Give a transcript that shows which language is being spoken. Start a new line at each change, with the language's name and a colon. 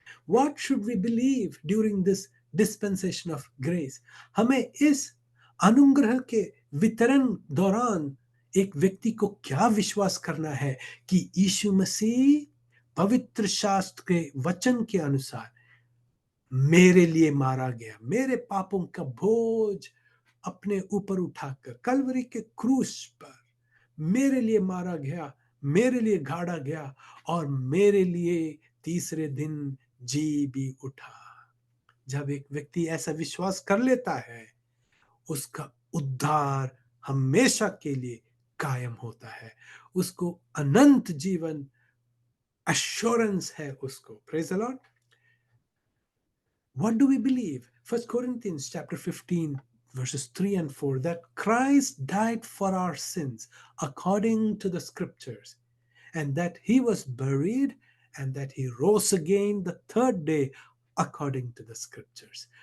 English: What should we believe during this dispensation of grace?
Hindi: हमें इस अनुग्रह के वितरण दौरान एक व्यक्ति को क्या विश्वास करना है कि यीशु मसीह पवित्र शास्त्र के वचन के अनुसार मेरे लिए मारा गया, मेरे पापों का बोझ अपने ऊपर उठाकर कलवरी के क्रूस पर मेरे लिए मारा गया, मेरे लिए गाड़ा गया, और मेरे लिए तीसरे दिन जी भी उठा। जब एक व्यक्ति ऐसा विश्वास कर लेता है, उसका उद्धार हमेशा के लिए कायम होता है, उसको अनंत जीवन एश्योरेंस है उसको।
English: Praise the Lord. What do we believe? 1 Corinthians chapter 15 verses 3 and 4, that Christ died for our sins according to the scriptures, and that he was buried, and that he rose again the third day according to the scriptures.